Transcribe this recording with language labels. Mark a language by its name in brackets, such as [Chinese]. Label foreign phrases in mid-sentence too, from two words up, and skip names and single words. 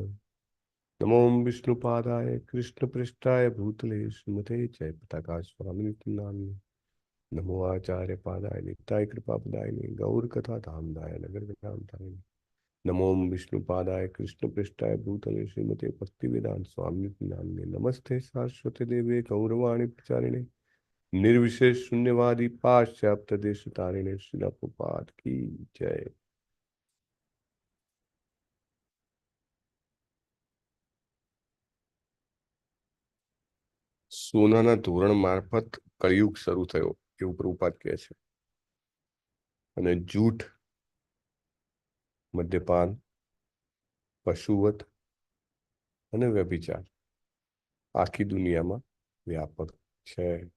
[Sanskrit] નમો વિષ્ણુપાદાય કૃષ્ણપૃષ્ઠાય ભૂતલે શ્રીમતે જયપતાકા સ્વામિનિતિ નામિને. નમો આચાર્ય પાદાય નિત્યાય કૃપાપદાય ગૌર કથા ધામદાય નગર ધામદાય. નમો વિષ્ણુપાદાય કૃષ્ણપૃષ્ઠાય ભૂતલે શ્રીમતે ભક્તિવેદાંત સ્વામિનિતિ નામિને. નમસ્તે સારસ્વતે દેવે ગૌરવાણી પ્રચારિણે निर्विशेष शून्यवादी पाश्चात्य देश तारिणे श्रीला प्रभुपाद [Hindi] की जय. [Gujarati] સોનાના ધોરણ મારફત કળિયુગ શરૂ થયો એવું પ્રભુપાદ કહે છે. અને જૂઠ, મદ્યપાન, પશુવત અને વ્યભિચાર આખી દુનિયામાં વ્યાપક છે.